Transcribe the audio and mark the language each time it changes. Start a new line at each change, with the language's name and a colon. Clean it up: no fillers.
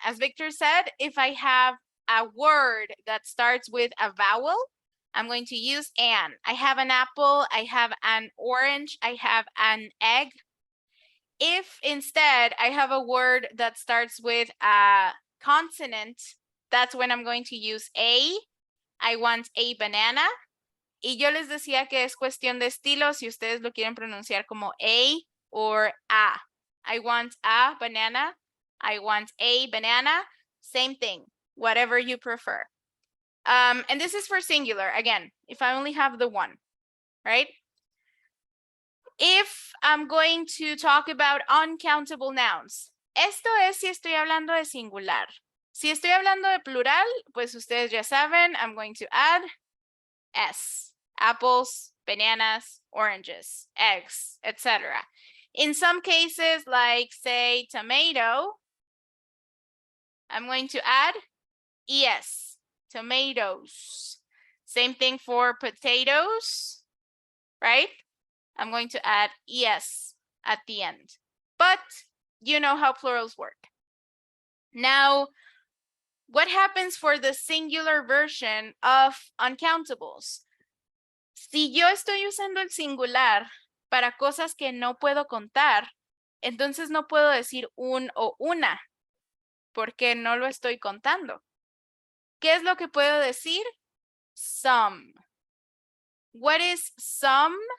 English: As Victor said, if I have a word that starts with a vowel, I'm going to use an. I have an apple, I have an orange, I have an egg. If instead I have a word that starts with a consonant, that's when I'm going to use a. I want a banana.
Spanish: Y yo les decía que es cuestión de estilo si ustedes lo quieren pronunciar como a or a.
English: I want a banana. I want a banana. Same thing, whatever you prefer. And this is for singular, again, if I only have the one, right? If I'm going to talk about uncountable nouns,
Spanish: esto es si estoy hablando de singular. Si estoy hablando de plural, pues ustedes ya saben,
English: I'm going to add S. Apples, bananas, oranges, eggs, etc. In some cases, like say tomato, I'm going to add ES, tomatoes. Same thing for potatoes, right? I'm going to add ES at the end. But you know how plurals work. Now, what happens for the singular version of uncountables?
Spanish: Si yo estoy usando el singular para cosas que no puedo contar, entonces no puedo decir un o una, porque no lo estoy contando. ¿Qué es lo que puedo decir?
English: Some. What is some?